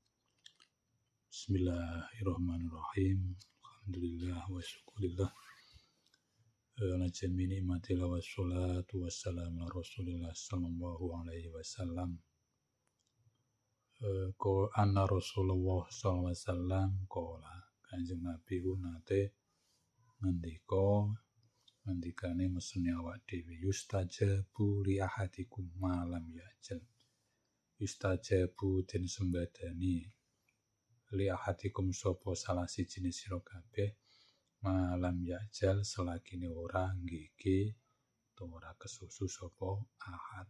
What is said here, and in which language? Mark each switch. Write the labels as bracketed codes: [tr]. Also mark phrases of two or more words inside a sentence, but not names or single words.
[ar] بسم الله الرحمن الرحيم. الحمد لله والشكر لله على جميع نعمة الله والصلاة والسلام على رسول الله صلى الله عليه وسلم. أن رسول الله صلى الله عليه وسلم قال, [jv] Kanjeng Nabi ku nate ngendikane mesune awak dhewe, [ar] يستجاب لأحدكم ما لم يعجل. [jv] Yustajabu den sembadani [ar] لأحدكم [jv] sapa salah siji sira kabeh [ar] ما لم يعجل [jv] selagine ora nggege utawa ora kesusu sapa ahad.